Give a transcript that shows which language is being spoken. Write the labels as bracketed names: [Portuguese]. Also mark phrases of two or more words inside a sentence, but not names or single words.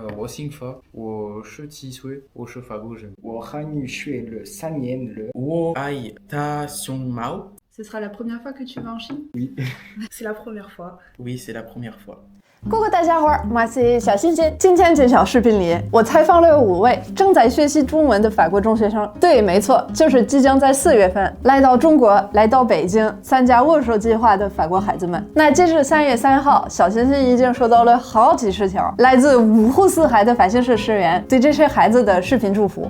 [Chinese] 我姓法，我17岁，我是法国人。我汉语学了3年了。我爱大熊猫。 [French] Ce sera la première fois que tu vas en Chine? Oui. C'est la première fois. Oui, c'est la première fois. [Chinese] 各位大家伙儿，我是小欣欣。今天这小视频里，我采访了5位正在学习中文的法国中学生。对，没错，就是即将在4月份来到中国、来到北京参加握手计划的法国孩子们。那截至3月3号，小欣欣已经收到了好几十条来自5湖4海的法新社学员对这些孩子的视频祝福。